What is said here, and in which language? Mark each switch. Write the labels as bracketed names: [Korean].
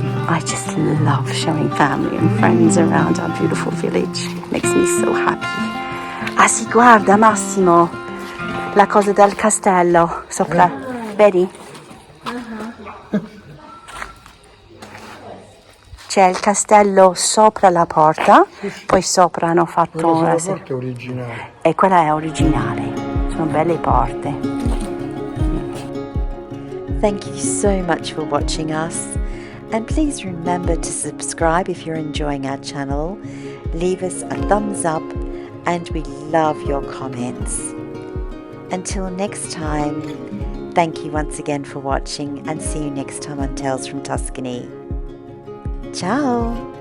[English] I just love showing family and friends around our beautiful village. It makes me so happy. [Italian] Ah sì, guarda Massimo, la cosa del castello sopra, vedi? C'è il castello sopra la porta, poi sopra hanno fatto Quella una... sulla porta è originale. E quella è originale, sono belle porte. [English] Thank you so much for watching us, and please remember to subscribe if you're enjoying our channel, leave us a thumbs up, and we love your comments. Until next time, thank you once again for watching, and see you next time on Tales from Tuscany. Ciao!